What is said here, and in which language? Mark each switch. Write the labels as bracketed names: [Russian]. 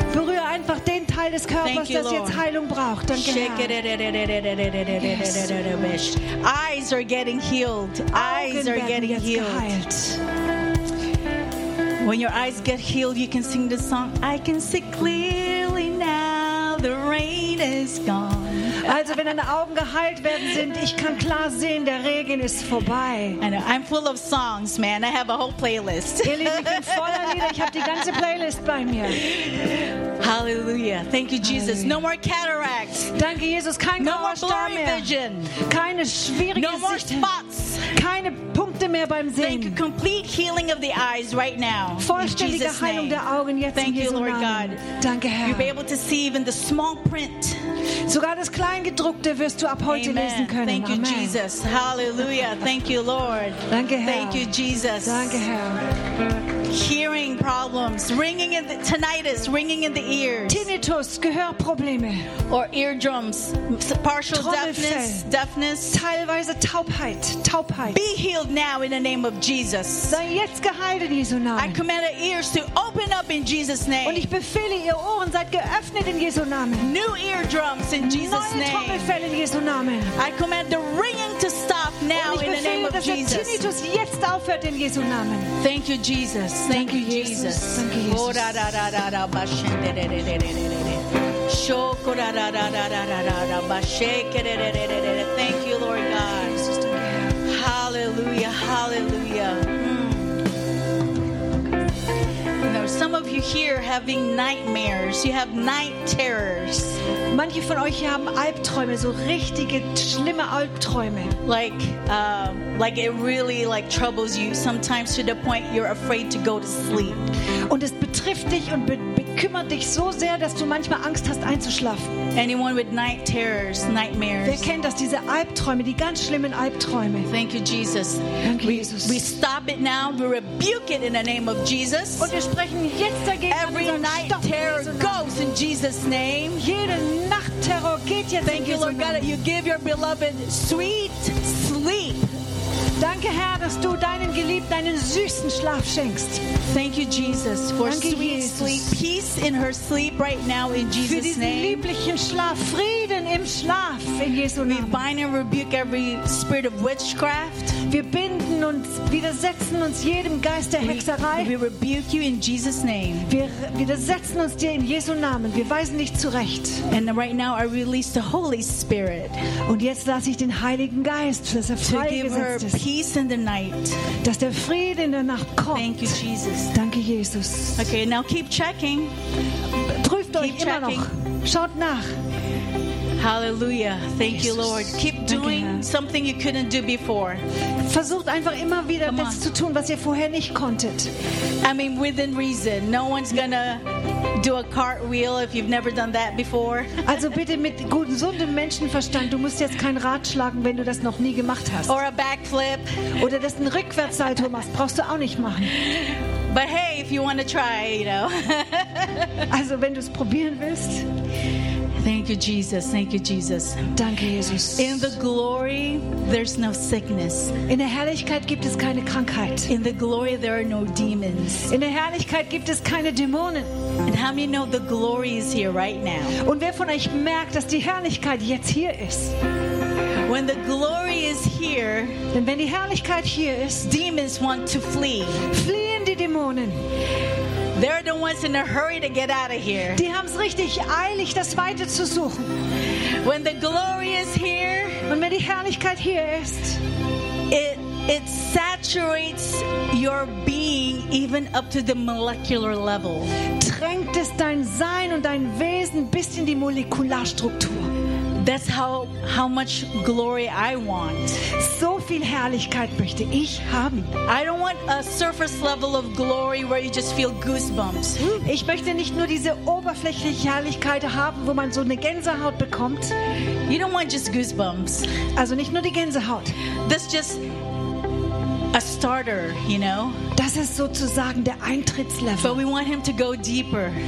[German] Berühre einfach den Teil des Körpers, [English] Thank [German] das [English] you, [German] jetzt Heilung braucht. Danke, [English] Shake [German] Herr. [English] Yes. Eyes are getting healed. Eyes [German] Augen [English] are getting healed. When your eyes get healed, you can sing the song. I can see clearly now. The rain is gone. [German] Also, wenn deine Augen geheilt werden sind, ich kann klar sehen, der Regen ist vorbei. [English] I'm full of songs, man. I have a whole playlist. [German] Ihr Lieben, ich bin voller Lieder. Ich habe die ganze Playlist bei mir. [English] Hallelujah. Thank you, Jesus. Hallelujah. No more cataracts. [German] Danke, Jesus. Kein [English] No more blurry vision. [German] Keine schwierige [English] No more [German] Sicht. [English] Spots. [German] Keine Punkte. Blinde mehr beim Sehen. [English] Thank you. Complete healing of the eyes right now. [German] Vollständige Heilung der Augen jetzt. [English] Thank [German] in Jesu [English] you, Lord [German] Namen. [English] God. [German] Danke, Herr. [English] You'll be able to see even the small print. [German] Sogar das Kleingedruckte wirst du ab heute [English] Amen. [German] Lesen können. [English] Thank you, Amen. Jesus. Hallelujah. Thank you, Lord. [German] Danke, Herr. [English] Thank you, Jesus. [German] Danke, Herr. [English] Hearing problems, ringing in the tinnitus, ringing in the ears. [German] Tinnitus, Gehörprobleme. [English] Or eardrums, partial deafness. [German] Teilweise Taubheit. [English] Be healed now in the name of Jesus. [German] Sei jetzt geheilt in Jesu Namen. [English] I command your ears to open up in Jesus' name. [German] Und ich befehle ihr Ohren, seid geöffnet in Jesu Namen. [English] New eardrums in Jesus' name. [German] Neue Trommelfell in Jesu Namen. [English] I command the ringing to stop now in the name of Jesus. [German] Und ich befehle, dass der Tinnitus jetzt aufhört in Jesu Namen. [English] Thank you, Jesus. Thank you, Jesus. Thank you, Jesus. Da da da da da da da da da da da da. Shoko da da da da da da da da. Bashake da da da da da da. Thank you, Lord God. Hallelujah, hallelujah. Now, some of you here having nightmares. You have night terrors. [German] Manche von euch hier haben Albträume, so richtige schlimme Albträume. [English] Like it really like troubles you sometimes to the point you're afraid to go to sleep. [German] Und es betrifft dich und bekümmert dich so sehr, dass du manchmal Angst hast einzuschlafen. [English] Anyone with night terrors, nightmares. [German] Wer kennt das, diese Albträume, die ganz schlimmen Albträume? [English] Thank you, Jesus. [German] Danke, Jesus. [English] We stop it now. We rebuke it in the name of Jesus. [German] Und wir sprechen jetzt dagegen. [English] Every night terror goes in Jesus' name. [German] Jede Nacht Terror geht jetzt. [English] Thank you, Lord God, that you give your beloved sweet sleep. [German] Danke, Herr, dass du deinen Geliebten einen süßen Schlaf schenkst. [English] Thank you, Jesus, for [German] Danke, [English] sweet [German] Jesus. [English] Sleep. Peace in her sleep right now in Jesus' name. [German] Für diesen [English] name. [German] Lieblichen Schlaf, Frieden im Schlaf in Jesu Namen. [English] We bind and rebuke every spirit of witchcraft. [German] Wir binden und widersetzen uns jedem Geist der Hexerei. [English] We rebuke you in Jesus' name. [German] Wir widersetzen uns dir in Jesu Namen. Wir weisen dich zurecht. [English] And right now I release the Holy Spirit. [German] Und jetzt lasse ich den Heiligen Geist, dass er freigesetzt ist. [English] Peace in the night. [German] Dass der Friede in der Nacht kommt. [English] Thank you, Jesus. [German] Danke, Jesus. [English] Okay, now keep checking. [German] Prüft euch immer noch. Schaut nach. [English] Hallelujah. Thank Jesus. You, Lord. Keep doing something you couldn't do before. [German] Versucht einfach immer wieder das zu tun, was ihr vorher nicht konntet. [English] I mean, within reason. No one's gonna do a cartwheel if you've never done that before. [German] Also bitte mit gesundem Menschenverstand. Du musst jetzt keinen Rad schlagen, wenn du das noch nie gemacht hast. [English] Or a backflip. [German] Oder dass ein Rückwärtssalto machst. Brauchst du auch nicht machen. [English] But hey, if you want to try, you know. [German] Also wenn du es probieren willst. [English] Thank you, Jesus. Thank you, Jesus. [German] Danke, Jesus. [English] In the glory, there's no sickness. [German] In der Herrlichkeit gibt es keine Krankheit. [English] In the glory, there are no demons. [German] In der Herrlichkeit gibt es keine Dämonen. [English] And how many know the glory is here right now? [German] Und wer von euch merkt, dass die Herrlichkeit jetzt hier ist? [English] When the glory is here, [German] denn wenn die Herrlichkeit hier ist, [English] demons want to flee. [German] Fliehen die Dämonen. [English] They're the ones in a hurry to get out of here. [German] Die haben's richtig eilig, das weiter zu suchen. [English] When the glory is here, [German] und wenn die Herrlichkeit hier ist, [English] it saturates your being even up to the molecular level. [German] Tränkt es dein Sein und dein Wesen bis in die Molekularstruktur. [English] That's how much glory I want. [German] So viel Herrlichkeit möchte ich haben. [English] I don't want a surface level of glory where you just feel goosebumps. [German] Ich möchte nicht nur diese oberflächliche Herrlichkeit haben, wo man so eine Gänsehaut bekommt. [English] You don't want just goosebumps. [German] Also nicht nur die Gänsehaut. [English] That's just a starter, you know. [German] Das ist sozusagen der Eintrittslevel. [English] But we want him to go deeper.